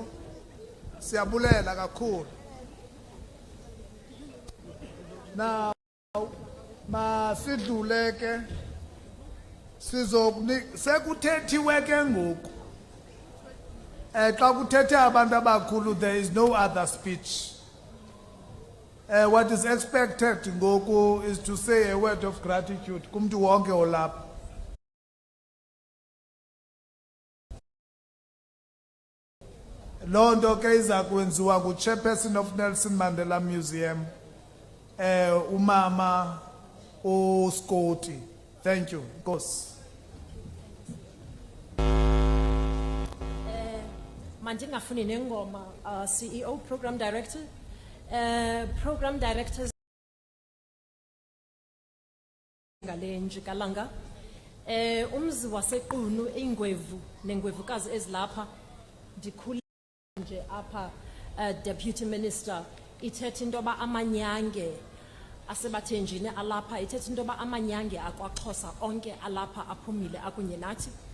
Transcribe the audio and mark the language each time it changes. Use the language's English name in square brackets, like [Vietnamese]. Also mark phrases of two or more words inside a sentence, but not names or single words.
[Xhosa] Siyabulela kakhulu. Now masidlule ke sizokuthethiwe ke ngoku xa kuthethe abantu abakhulu, [English] there is no other speech. What is expected ngoku is to say a word of gratitude [Xhosa] kumntu wonke olapha. Loo nto ke iza kwenziwa ngu- [English] chairperson of Nelson Mandela Museum, [Xhosa] umama uScotty. [English] Thank you. [Xhosa] Nkosi. Mandingafuni nengoma, [English] CEO, Program Director. Program Directors [Xhosa] ngalenji kalanga. Umzi wasequnu ingwevu nengwevukazi ezilapha ndikhule nje apha [English] Deputy Minister [Xhosa] ithethe into yoba amanyange asebathenjini alapha ithethe into yoba amanyange akwaXhosa onke alapha aphumile akunye nathi